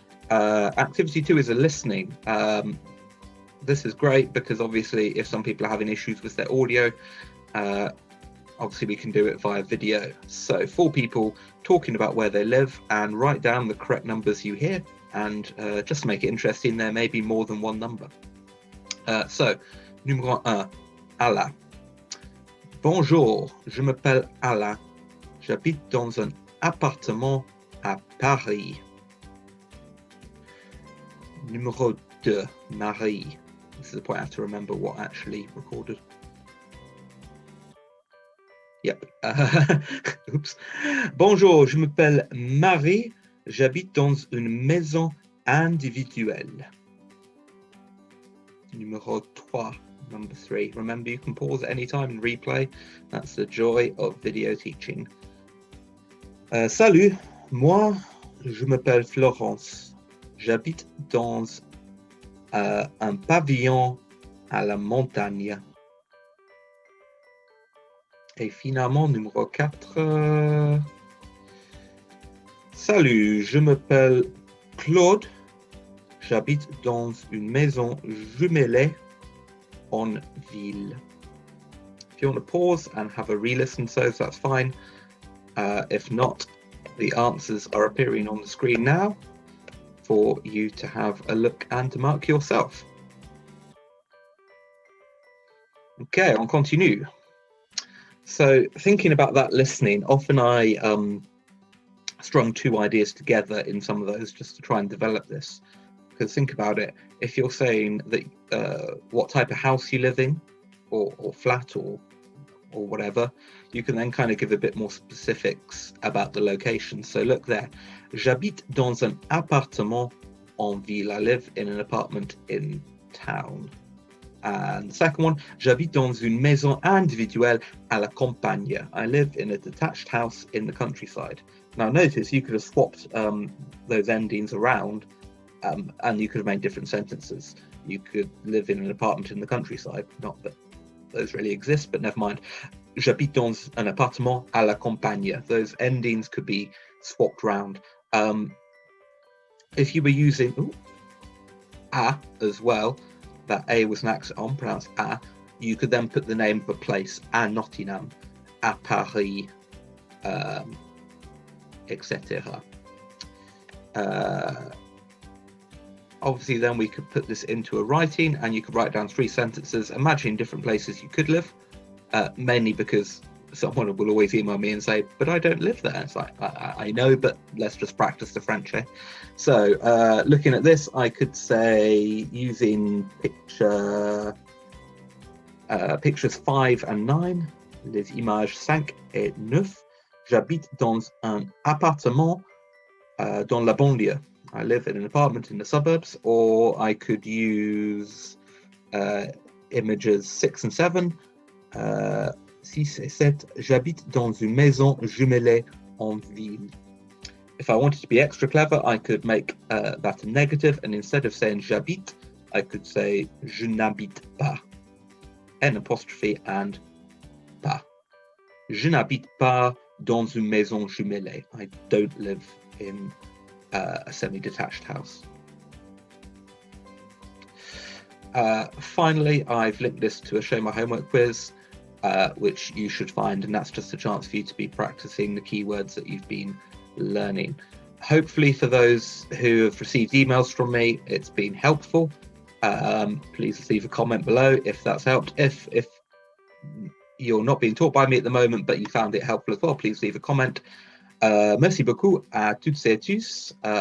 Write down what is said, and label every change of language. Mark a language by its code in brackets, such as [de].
[en] Activity 2 is a listening. This is great because obviously if some people are having issues with their audio, obviously we can do it via video. So 4 people talking about where they live, and write down the correct numbers you hear, and just to make it interesting, there may be more than one number. [fr] So, numéro 1, Alain. Bonjour, je m'appelle Alain. J'habite dans un appartement à Paris. Numéro 2, Marie. [en] This is the point I have to remember what actually recorded. Yep. Oops. [fr] Bonjour, je m'appelle Marie. J'habite dans une maison individuelle. Numéro 3. [en] Number 3. Remember, you can pause at any time and replay. That's the joy of video teaching. [fr] Salut, moi, je m'appelle Florence. J'habite dans un pavillon à la montagne. Et finalement, numéro 4. Salut, je m'appelle Claude. J'habite dans une maison jumelée en ville. [en] If you want to pause and have a re-listen to those, that's fine. If not, the answers are appearing on the screen now for you to have a look and to mark yourself. Okay, [fr] on continue. [en] So thinking about that listening, often I strung two ideas together in some of those just to try and develop this. Because think about it, if you're saying that what type of house you live in, or flat, or whatever, you can then kind of give a bit more specifics about the location. So look there, [fr] j'habite dans un appartement en ville. [en] I live in an apartment in town. [fr] And the second one, j'habite dans une maison individuelle à la campagne. [en] I live in a detached house in the countryside. Now notice you could have swapped those endings around, and you could have made different sentences. You could live in an apartment in the countryside, not that those really exist, but never mind. [fr] J'habite dans un appartement à la campagne. [en] Those endings could be swapped around. If you were using a as well, that a was an accent on, pronounced a, you could then put the name of a place, [fr] à Nottingham, à Paris, [en] etc. Obviously then we could put this into a writing, and you could write down 3 sentences imagining different places you could live, mainly because someone will always email me and say, but I don't live there. It's like, I know, but let's just practice the French, eh? So looking at this, I could say, using pictures 5 and 9, [fr] les images 5 et 9, j'habite dans un appartement dans la banlieue. [en] I live in an apartment in the suburbs. Or I could use images 6 and 7. [fr] 6 et 7, j'habite dans une maison jumelée en ville. [en] If I wanted to be extra clever, I could make that a negative, and instead of saying j'habite, I could say [fr] je n'habite pas. [en] N apostrophe and pas. [fr] Je n'habite pas dans une maison jumelée. [en] I don't live in a semi-detached house. Finally, I've linked this to a Show My Homework quiz, which you should find, and that's just a chance for you to be practicing the keywords that you've been learning. Hopefully for those who have received emails from me, it's been helpful. Please leave a comment below if that's helped. If you're not being taught by me at the moment, but you found it helpful as well, please leave a comment. [fr] Merci beaucoup à toutes et tous.